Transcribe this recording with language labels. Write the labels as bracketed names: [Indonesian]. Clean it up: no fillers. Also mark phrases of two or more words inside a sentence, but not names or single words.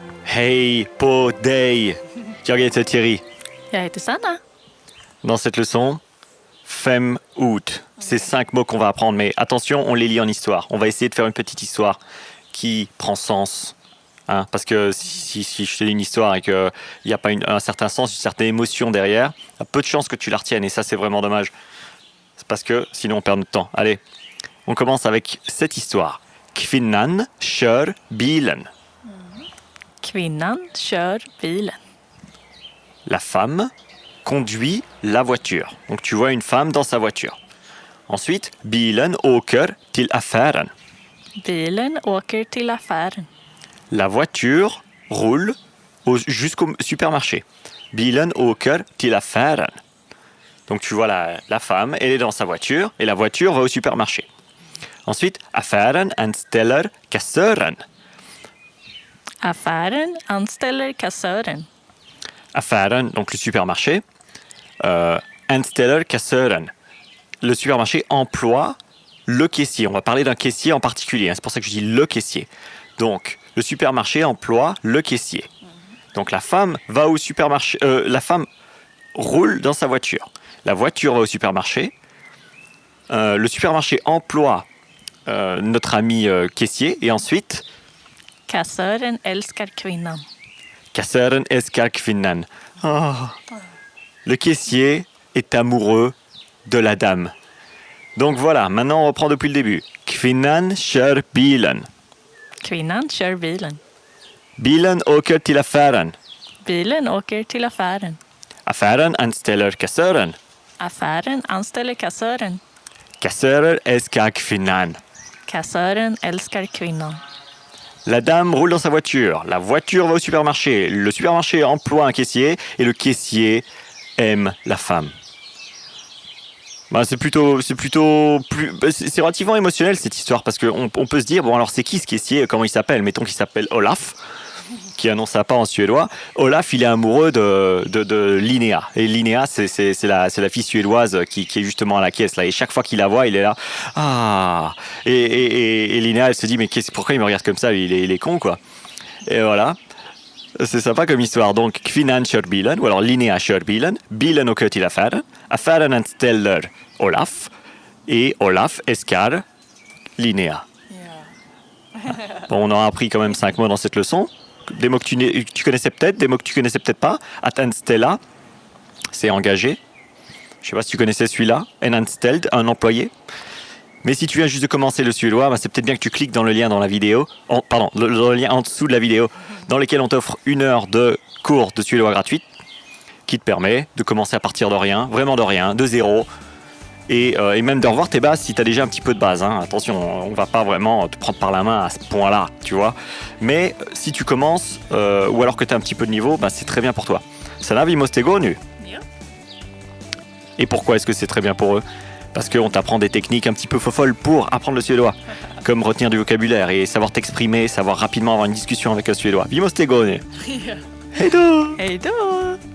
[Swedish] Hej på dig! Jag heter Thierry. Jag heter Sanna. [French] Dans cette leçon, [Swedish] fem ord. [French] C'est 5 mots qu'on va apprendre, mais attention, on les lit en histoire. On va essayer de faire une petite histoire qui prend sens. Hein, parce que si je te dis une histoire et qu'il n'y a pas un certain sens, une certaine émotion derrière, il y a peu de chances que tu la retiennes. Et ça, c'est vraiment dommage. C'est parce que sinon, on perd notre temps. Allez, on commence avec cette histoire. [Swedish] Kvinnan kör bilen. Kvinnan kör bilen. [French] La femme conduit la voiture. Donc tu vois une femme dans sa voiture. Ensuite, [Swedish] bilen åker till affären. Bilen åker till affären. [French] La voiture roule jusqu'au supermarché. [Swedish] Bilen åker till affären. [French] Donc tu vois la femme, elle est dans sa voiture et la voiture va au supermarché. Ensuite, [Swedish] affären anställer kassören. Affären anställer kassören. Affären, [French] donc le supermarché. [Swedish] Anställer kassören. [French] Le supermarché emploie le caissier. On va parler d'un caissier en particulier. Hein. C'est pour ça que je dis le caissier. Donc, le supermarché emploie le caissier. Donc, la femme va au supermarché. La femme roule dans sa voiture. La voiture va au supermarché. Le supermarché emploie notre ami caissier. Et ensuite... [Swedish] Kassören älskar kvinnan. Kassören älskar kvinnan. Oh. [French] Le caissier est amoureux de la dame. Donc voilà, maintenant on reprend depuis le début. [Swedish] Kvinnan kör bilen. Kvinnan kör bilen. Bilen åker till affären. Bilen åker till affären. Affären anställer kassören. Affären anställer kassören. Kassörer älskar kvinnan. Kassören älskar kvinnan. [French] La dame roule dans sa voiture. La voiture va au supermarché. Le supermarché emploie un caissier et le caissier aime la femme. Bah, c'est relativement émotionnel cette histoire parce qu'on peut se dire, bon alors c'est qui ce caissier, comment il s'appelle? Mettons qu'il s'appelle Olaf, qui annonce sa part en suédois. Olaf, il est amoureux de Linnea. Et Linnea, c'est la fille suédoise qui est justement à la caisse là. Et chaque fois qu'il la voit, il est là. Ah. Et Linnea, elle se dit, mais pourquoi il me regarde comme ça? Il est con quoi. Et voilà. C'est sympa comme histoire. Donc, [Swedish] kvinnan kör bilen, [French] ou alors [Swedish] Linnea kör bilen. Bilen åker till affären. Affären anställer Olaf. Et Olaf älskar Linnea. [French] Bon, on a appris quand même 5 mots dans cette leçon. Des mots que tu connaissais peut-être, des mots que tu connaissais peut-être pas. [Swedish] Att anställa, [French] c'est engagé. Je sais pas si tu connaissais celui-là. [Swedish] En anställd, [French] un employé. Mais si tu viens juste de commencer le suédois, bah c'est peut-être bien que tu cliques dans le lien dans la vidéo. Dans le lien en dessous de la vidéo, dans lequel on t'offre 1 heure de cours de suédois gratuite, qui te permet de commencer à partir de rien, vraiment de rien, de zéro. Et même de revoir tes bases si tu as déjà un petit peu de base. Hein. Attention, on va pas vraiment te prendre par la main à ce point-là, tu vois. Mais si tu commences, ou alors que tu as un petit peu de niveau, bah, c'est très bien pour toi. [Swedish] Sana vi måste gå nu. [French] Et pourquoi est-ce que c'est très bien pour eux? Parce qu'on t'apprend des techniques un petit peu folles pour apprendre le suédois. Comme retenir du vocabulaire et savoir t'exprimer, savoir rapidement avoir une discussion avec un suédois. [Swedish] Vi måste gå nu. Hej då! Hej då!